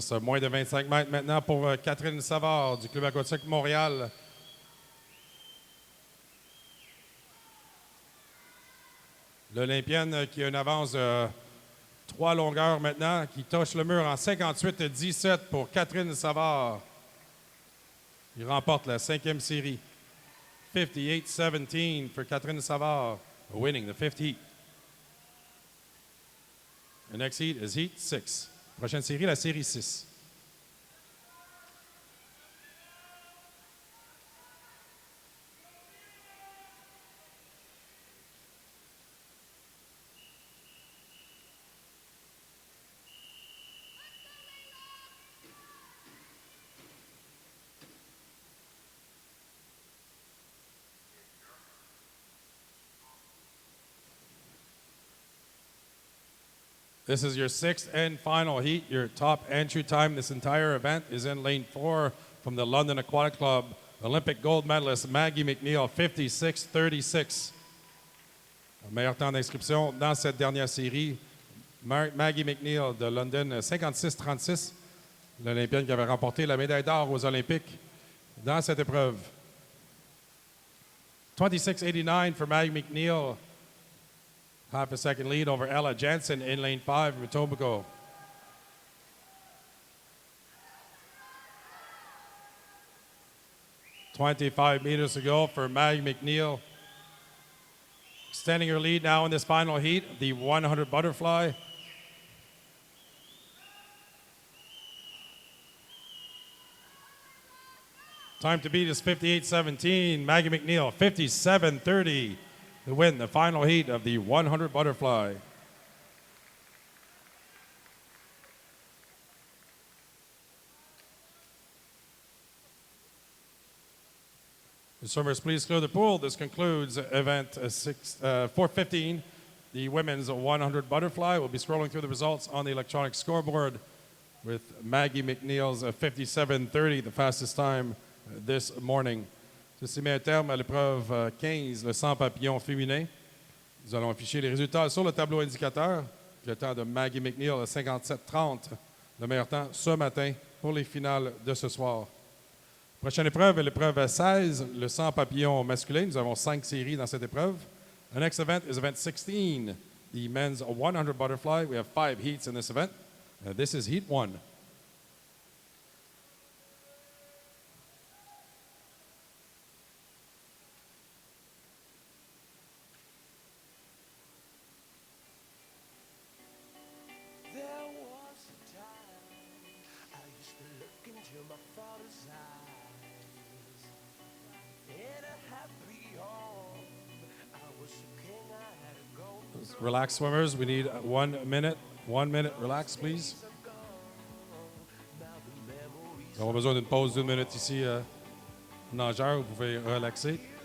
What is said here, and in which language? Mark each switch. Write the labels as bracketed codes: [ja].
[fr] C'est moins de 25 mètres maintenant pour Catherine Savard du Club aquatique Montréal. L'Olympienne qui a une avance de 3 longueurs maintenant, qui touche le mur en 58-17 pour Catherine Savard. Il remporte la 5e série. [en] 58-17 for Catherine Savard, winning the 5th heat. The next heat is Heat 6. [fr] Prochaine série, la série 6. [en] This is your sixth and final heat. Your top entry time this entire event is in lane 4 from the London Aquatic Club. Olympic gold medalist Maggie McNeil, 56-36. [fr] Meilleur temps d'inscription dans cette dernière série. Maggie McNeil de London, 56-36. L'Olympienne qui avait remporté la médaille d'or aux Olympiques dans cette épreuve. [en] 26-89 for Maggie McNeil. Half a second lead over Ella Jansen in lane 5 from Etobicoke. .25 meters to go for Maggie McNeil. Extending her lead now in this final heat, the 100 butterfly. Time to beat is 58-17. Maggie McNeil, 57-30 to win the final heat of the 100 butterfly. The swimmers, please clear the pool. This concludes event 415. The women's 100 butterfly. We'll be scrolling through the results on the electronic scoreboard with Maggie McNeil's 57-30, the fastest time this morning. [fr] Ceci met un terme à l'épreuve 15, le 100 papillons féminin. Nous allons afficher les résultats sur le tableau indicateur. Le temps de Maggie McNeil, 57-30, le meilleur temps ce matin pour les finales de ce soir. Prochaine épreuve est l'épreuve 16, le 100 papillons masculin. Nous avons 5 séries dans cette épreuve. [en] The next event is event 16, the men's 100 butterfly. We have 5 heats in this event. This is heat 1. There was a time I used to look into my father's eyes. In a happy home, I was a king, I had a gold. Relax, swimmers. We need 1 minute. 1 minute. Relax, please. [fr] On a besoin d'une pause d'1 minute ici. Nageur, vous pouvez relaxer.